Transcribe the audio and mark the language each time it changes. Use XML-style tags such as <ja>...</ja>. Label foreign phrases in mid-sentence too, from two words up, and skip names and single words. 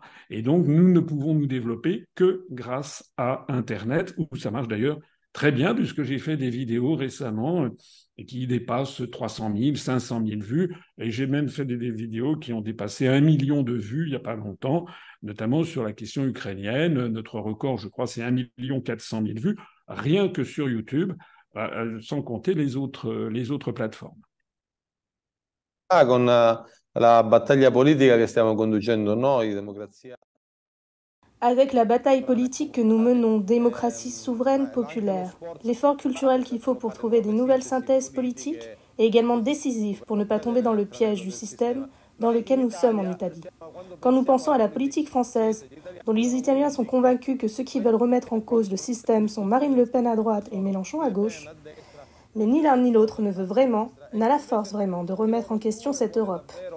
<fr>Et donc, nous ne pouvons nous développer que grâce à Internet, où ça marche d'ailleurs très bien, puisque j'ai fait des vidéos récemment qui dépassent 300 000, 500 000 vues, et j'ai même fait des vidéos qui ont dépassé 1 million de vues il n'y a pas longtemps, notamment sur la question ukrainienne. Notre record, je crois, c'est 1 400 000 vues, rien que sur YouTube, sans compter les autres plateformes.</fr> <it>Con la battaglia politica che stiamo conducendo noi, democrazia.</it> <fr>Avec la bataille politique que nous menons, démocratie souveraine populaire, l'effort culturel qu'il faut pour trouver des nouvelles synthèses politiques est également décisif pour ne pas tomber dans le piège du système dans lequel nous sommes en Italie. Quand nous pensons à la politique française, dont les Italiens sont convaincus que ceux qui veulent remettre en cause le système sont Marine Le Pen à droite et Mélenchon à gauche, mais ni l'un ni l'autre ne veut vraiment, n'a la force vraiment de remettre en question cette Europe.</fr>